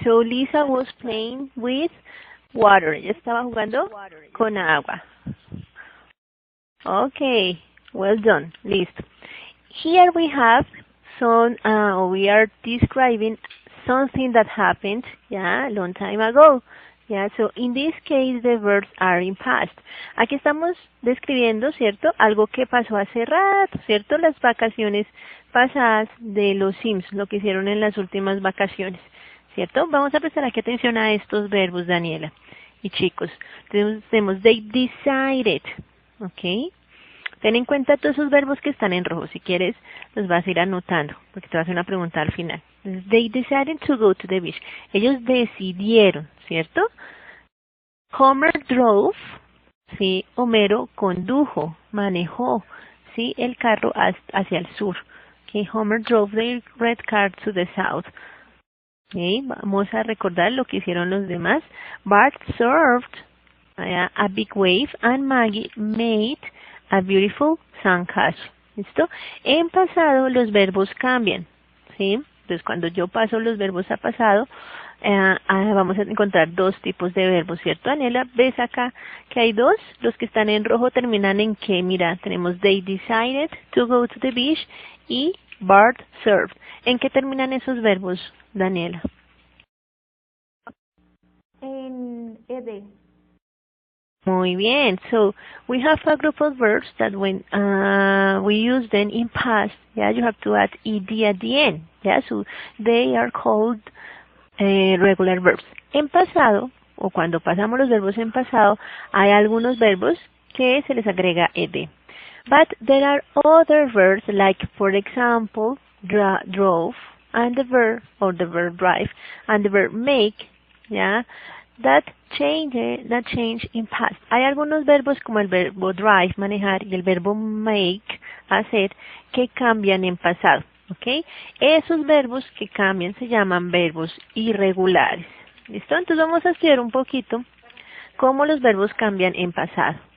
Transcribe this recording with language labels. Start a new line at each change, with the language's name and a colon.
English: So Lisa was playing with water.
Spanish: Ella estaba jugando con agua.
English: Okay, well done. Listo. Here we have some, we are describing something that happened, yeah, a long time ago. Yeah, so in this case the verbs are in past.
Spanish: Aquí estamos describiendo, ¿cierto? Algo que pasó hace rato, ¿cierto? Las vacaciones pasadas de los Sims, lo que hicieron en las últimas vacaciones, ¿cierto? Vamos a prestar aquí atención a estos verbos, Daniela y chicos. Tenemos
English: they decided,
Spanish: ¿ok? Ten en cuenta todos esos verbos que están en rojo. Si quieres, los vas a ir anotando, porque te va a hacer una pregunta al final.
English: They decided to go to the beach.
Spanish: Ellos decidieron, ¿cierto?
English: Homer drove,
Spanish: ¿sí? Homero condujo, manejó, ¿sí? El carro hacia el sur. Okay.
English: Homer drove the red car to the south. Okay.
Spanish: Vamos a recordar lo que hicieron los demás.
English: Bart surfed a big wave and Maggie made a beautiful sandcastle.
Spanish: ¿Listo? En pasado los verbos cambian, ¿sí? Entonces cuando yo paso los verbos a pasado, vamos a encontrar dos tipos de verbos, ¿cierto, Daniela? ¿Ves acá que hay dos? Los que están en rojo terminan en que, mira, tenemos
English: they decided to go to the beach
Spanish: y
English: Bart surfed.
Spanish: ¿En qué terminan esos verbos, Daniela? En ed. Muy bien.
English: So we have a group of verbs that when we use them in past, yeah, you have to add ed at the end. Yeah, so they are called regular verbs.
Spanish: En pasado, o cuando pasamos los verbos en pasado, hay algunos verbos que se les agrega ed.
English: But there are other verbs like, for example, drove and the verb, or the verb drive, and the verb make, yeah, that change in past.
Spanish: Hay algunos verbos como el verbo drive, manejar, y el verbo make, hacer, que cambian en pasado, ¿ok? Esos verbos que cambian se llaman verbos irregulares. ¿Listo? Entonces vamos a estudiar un poquito cómo los verbos cambian en pasado.